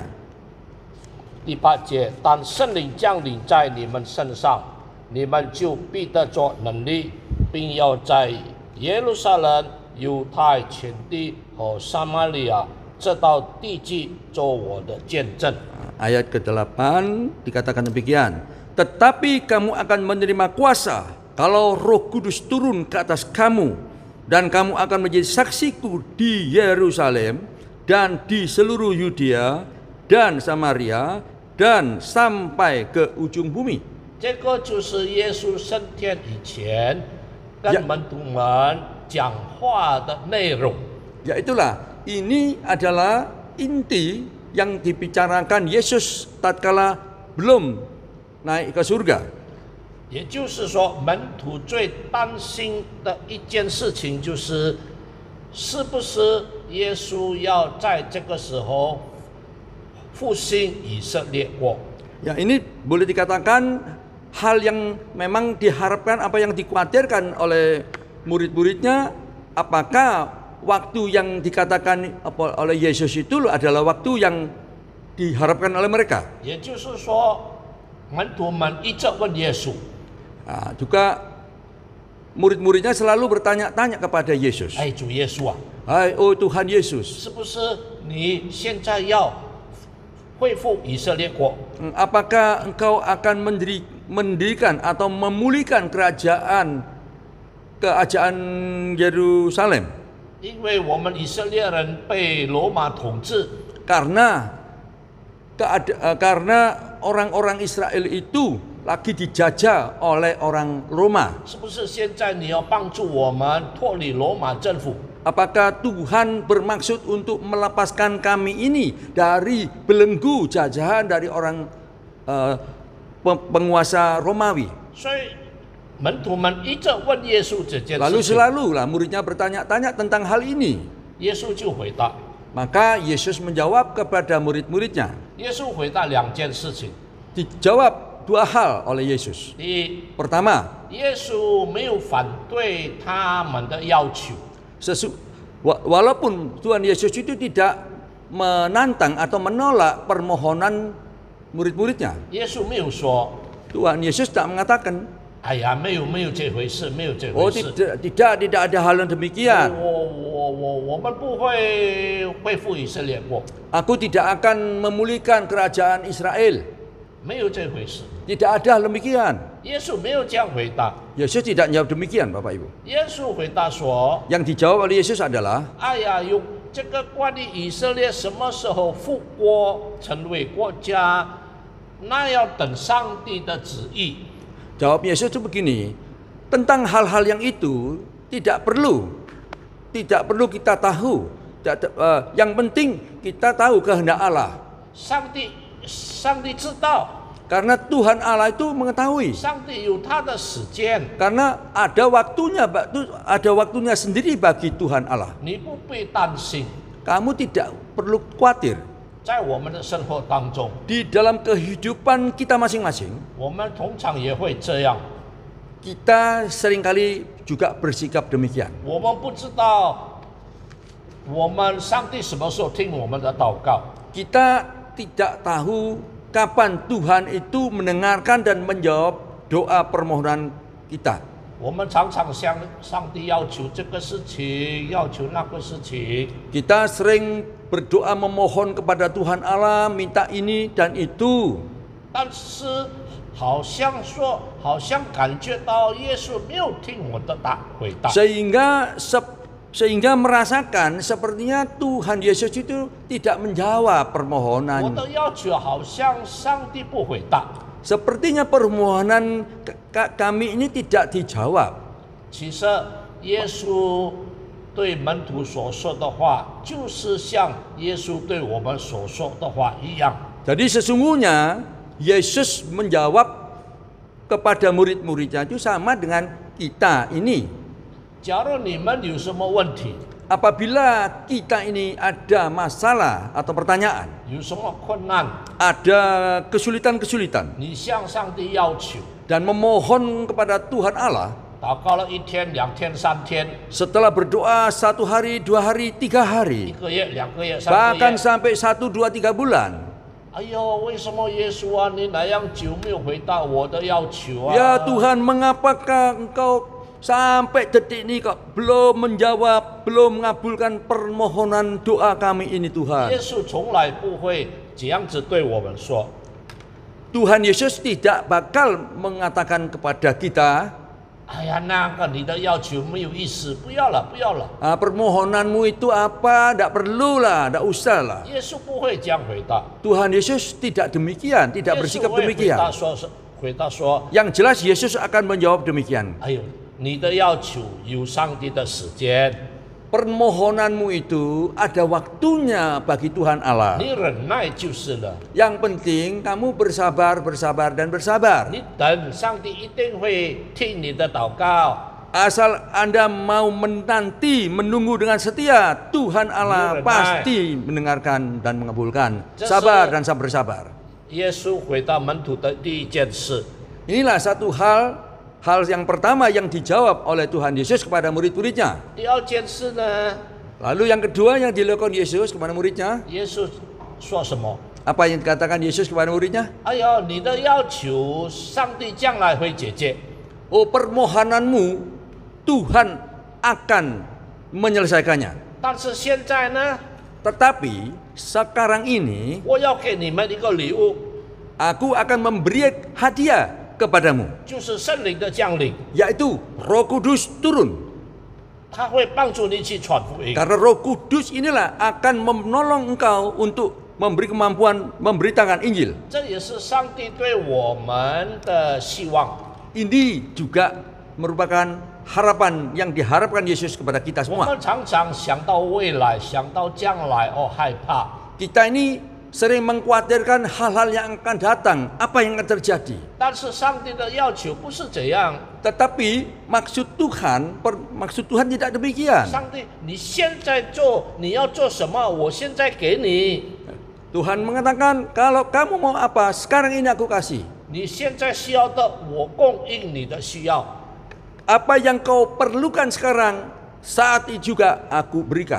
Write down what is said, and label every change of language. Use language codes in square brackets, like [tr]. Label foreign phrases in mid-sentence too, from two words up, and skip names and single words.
[zh] 第8节，当圣灵降临在你们身上，你们就必得着能力，并要在耶路撒冷、犹太全地和撒玛利亚这到地极做我的见证。 [id] Ayat ke-8 dikatakan demikian, tetapi kamu akan menerima kuasa kalau Roh Kudus turun ke atas kamu, dan kamu akan menjadi saksiku di Yerusalem dan di seluruh Yudea dan Samaria dan sampai ke ujung bumi. [zh] 这个就是耶稣升天以前跟门徒们讲话的内容。 [id] Ya itulah, ini adalah inti yang dibicarakan Yesus tatkala belum naik ke surga. [zh] 也就是说，门徒最担心的一件事情就是，是不是耶稣要在这个时候复兴以色列国？ [id] Ya, ini boleh dikatakan hal yang memang diharapkan, apa yang dikhawatirkan oleh murid-muridnya, apakah waktu yang dikatakan oleh Yesus itu adalah waktu yang diharapkan oleh mereka. [zh] 也就是说，门徒们一直问耶稣。 [id] Nah, juga murid-muridnya selalu bertanya-tanya kepada Yesus. [zh] 哎，主耶稣啊， [id] Hai, oh Tuhan Yesus, [zh] 是不是你现在要恢复以色列国？ [id] apakah engkau akan mendirikan atau memulihkan kerajaan Yerusalem? [zh] 因为我们以色列人被罗马统治， [id] Karena orang-orang Israel itu lagi dijajah oleh orang Roma. [zh] 是不是现在你要帮助我们脱离罗马政府？ [id] Apakah Tuhan bermaksud untuk melepaskan kami ini dari belenggu jajahan dari orang penguasa Romawi? [zh] 所以门徒们一直问耶稣这件 [id] Lalu [zh] 事情， [id] selalulah muridnya bertanya-tanya tentang hal ini. [zh] 耶稣就回答。 [id] Maka Yesus menjawab kepada murid-muridnya. [zh] 耶稣回答两件事情。 [id] Dijawab dua hal oleh Yesus. [zh] 第一， [id] Pertama, [zh] 耶稣没有反对他们的要求， [id] walaupun Tuhan Yesus itu tidak menantang atau menolak permohonan murid-muridnya. [zh] 耶稣没有说 [id] Tuhan Yesus tak mengatakan, [zh] 哎呀，没有这回事，没有这 [id] oh [zh] 回事。 [id] tidak ada hal yang demikian. [zh] 我们不会恢复以色列国， [id] Aku tidak akan memulihkan kerajaan Israel. [zh] 没有这回事。 [id] Tidak ada demikian. [zh] 耶稣没有这样回答。 [id] Yesus tidak jawab demikian, Bapak Ibu. [zh] 耶稣回答说 [id] Yang dijawab oleh Yesus adalah, [zh] 哎呀，有这个关于以色列什么时候复国成为国家，那要等上帝的旨意。 [id] jawab Yesus itu begini, tentang hal-hal yang itu tidak perlu kita tahu. Yang penting kita tahu kehendak Allah. [zh] 上帝知道， [id] Karena Tuhan Allah itu mengetahui. [zh] 上帝有他的时间， [id] Karena ada waktunya sendiri bagi Tuhan Allah. [zh] 你不必担心。 [id] Kamu tidak perlu khawatir. [zh] 在我们的生活当中， [id] Di dalam kehidupan kita masing-masing, [zh] 我们通常也会这样。 [id] kita seringkali juga bersikap demikian. [zh] 我们不知道，我们上帝什么时候听我们的祷告？ [id] Kita tidak tahu kapan Tuhan itu mendengarkan dan menjawab doa permohonan kita. [zh] 我们常常向上帝要求这个事情，要求那个事情。 [id] Kita sering berdoa memohon kepada Tuhan Allah, minta ini dan itu. [zh] 但是好像感觉到耶稣没有听我的回答。 [id] Sehingga merasakan sepertinya Tuhan Yesus itu tidak menjawab [zh] 我 [id] permohonan. [zh] 的要求好像上帝不回答。 [id] Sepertinya permohonan kami ini tidak dijawab. [zh] 其实耶稣对门徒所说的话，就是像耶稣对我们所说的话一样。 [id] Jadi sesungguhnya Yesus menjawab kepada murid-muridnya itu sama dengan kita ini. [zh] 假如你们有什么问题， [id] Apabila kita ini ada masalah atau pertanyaan, [zh] 有什么困难， [id] ada kesulitan-kesulitan [zh] 你向上帝要求， [id] dan memohon kepada Tuhan Allah, [zh] 祷告了1天、2天、3天， [id] setelah berdoa 1 hari, 2 hari, 3 hari, [zh] 1 个月、2个月、3个 [id] bahkan [zh] 月。 [id] sampai 1, 2, 3 bulan. [zh] 哎呦，为什么耶稣啊，你那样久没有回答我的要求啊？ [id] Ya Tuhan, mengapakah engkau sampai detik ini kok belum menjawab, belum mengabulkan permohonan doa kami ini Tuhan? [zh] 耶稣从来不会这样子对我们说。 [id] Tuhan Yesus tidak bakal mengatakan kepada kita, [zh] 哎呀，那个你的要求没有意思，不要了，不要了。 [id] permohonanmu itu apa? Tidak perlu lah, tidak usah lah. [zh] 耶稣不会这样回答， [id] Tuhan Yesus tidak demikian, [zh] 耶 [id] tidak [zh] 稣 [id] bersikap [zh] 会回答 [id] demikian. [zh] 说，回答说， [id] Yang jelas Yesus akan menjawab demikian. [zh] 哎呦，你的要求有上帝的时间， [id] Permohonanmu itu ada waktunya bagi Tuhan Allah. [zh] 你忍耐就是了。 [id] Yang penting kamu bersabar, bersabar, dan bersabar. [zh] 你等，上帝一定会听你的祷告。 [id] Asal Anda mau menanti, menunggu dengan setia, Tuhan Allah pasti mendengarkan dan mengabulkan. Sabar dan bersabar. [zh] 耶稣回答门徒的第一件事， [id] Inilah satu hal yang pertama yang dijawab oleh Tuhan Yesus kepada murid-muridnya. [zh] 第二件事呢， [id] Lalu yang kedua yang dilakukan Yesus kepada muridnya, [zh] 耶稣说什么？ [id] apa yang dikatakan Yesus kepada muridnya? [zh] 哎呦，你的要求，上帝将来会解决。 [id] Oh, permohonanmu Tuhan akan menyelesaikannya. [zh] 但是现在呢， [id] Tetapi sekarang ini [zh] 我要给你们一个礼物， [id] aku akan memberi hadiah kepadamu, [zh] 就是圣灵的降临， [id] yaitu Roh Kudus turun. [zh] 他会帮助你去传福音。 [id] Karena Roh Kudus inilah akan menolong engkau untuk memberi kemampuan memberitakan Injil. [zh] 这也是上帝对我们的希望。 [id] Ini juga merupakan harapan yang diharapkan Yesus kepada kita [zh] 我 [id] semua. [zh] 们常常想到未来，想到将来，哦，害怕。 [id] Kita ini sering mengkhawatirkan hal-hal yang akan datang, apa yang akan terjadi. [zh] 但是上帝的要求不是这样， [id] Tetapi maksud Tuhan tidak demikian. [zh] 上帝，你现在做，你要做什么？我现在给你。 [id] Tuhan mengatakan, kalau kamu mau apa, sekarang ini aku kasih. [zh] 你现在需要的，我供应你的需要。 [id] Apa yang kau perlukan sekarang, saat ini juga aku berikan.